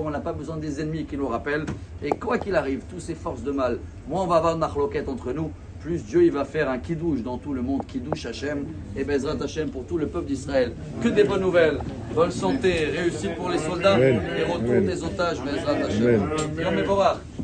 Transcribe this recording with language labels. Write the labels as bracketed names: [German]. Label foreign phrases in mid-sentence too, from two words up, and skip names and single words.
[French] On n'a pas besoin des ennemis qui nous rappellent. Et quoi qu'il arrive, toutes ces forces de mal, moins on va avoir de mahloket entre nous, plus Dieu il va faire un kiddush dans tout le monde, [Hebrew] קידוש השם [French] et [Hebrew] בעזרת השם [French] pour tout le peuple d'Israël. Que des bonnes nouvelles, bonne santé, réussite pour les soldats et retour des otages, [Hebrew] בעזרת השם. יום מבורך.